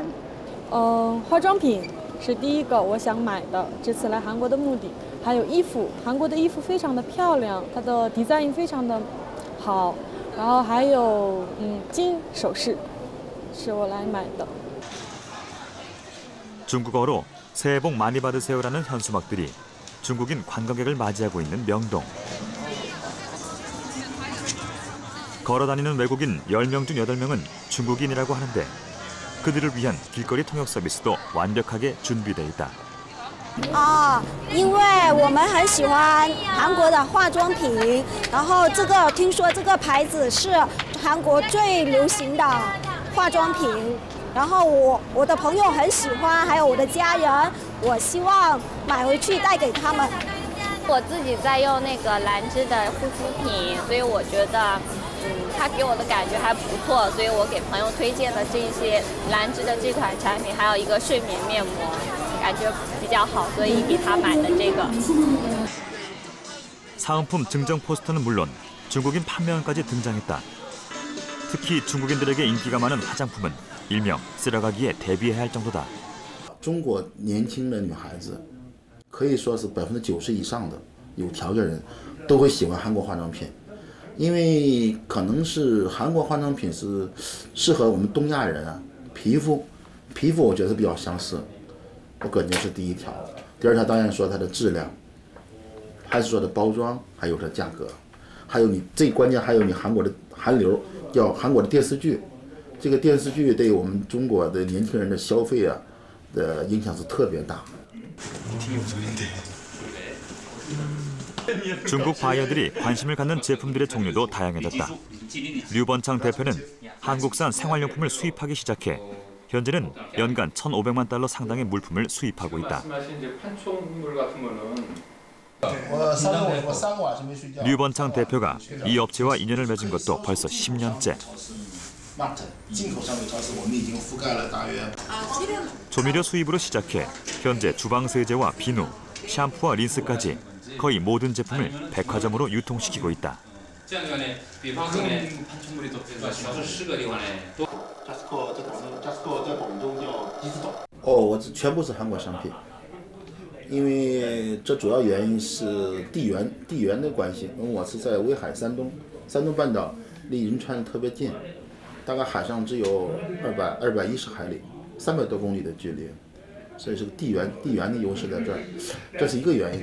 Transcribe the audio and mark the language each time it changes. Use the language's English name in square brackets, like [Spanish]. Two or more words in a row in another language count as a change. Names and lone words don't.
[Chinese] 化妆品是第一个我想买的，这次来韩国的目的。还有衣服，韩国的衣服非常的漂亮，它的 design 非常的好。然后还有金首饰，是我来买的。 [Korean] 중국어로 새해 복 많이 받으세요라는 현수막들이 중국인 관광객을 맞이하고 있는 명동. 걸어다니는 외국인 10명 중 8명은 중국인이라고 하는데 그들을 위한 길거리 통역 서비스도 완벽하게 준비돼 있다. [Chinese] 因为我们很喜欢韩国的化妆品，然后听说这个牌子是韩国最流行的化妆品，然后我的朋友很喜欢，还有我的家人，我希望买回去带给他们。我自己在用那个兰芝的护肤品，所以我觉得它给我的感觉还不错，所以我给朋友推荐了这些兰芝的这款产品，还有一个睡眠面膜，感觉比较好，所以给他买的这个。 [Korean] 사은품 증정 포스터는 물론 중국인 판매원까지 등장했다. 특히 중국인들에게 인기가 많은 화장품은 일명 쓸어가기에 대비해야 할 정도다. [Chinese] 中国年轻的女孩子可以说是90%以上的有条件人都会喜欢韩国化妆品，因为可能是韩国化妆品是适合我们东亚人啊，皮肤我觉得比较相似，我感觉是第一条。第二条当然说它的质量，还是说的包装，还有它价格，还有你最关键还有你韩国的韩流，叫韩国的电视剧，这个电视剧对我们中国的年轻人的消费啊的影响是特别大。 [Korean] 중국 바이어들이 관심을 갖는 제품들의 종류도 다양해졌다. 류번창 대표는 한국산 생활용품을 수입하기 시작해 현재는 연간 1,500만 달러 상당의 물품을 수입하고 있다. 류번창 대표가 이 업체와 인연을 맺은 것도 벌써 10년째. 조미료 수입으로 시작해 현재 주방세제와 비누, 샴푸와 린스까지 거의 모든 제품을 백화점으로 유통시키고 있다. [Chinese] 我这全部是韩国商品，因为这主要原因是地缘的关系。因为我是在威海山东半岛，离仁川特别近，大概海上只有210海里，300多公里的距离，所以是个地缘的优势在这儿，这是一个原因。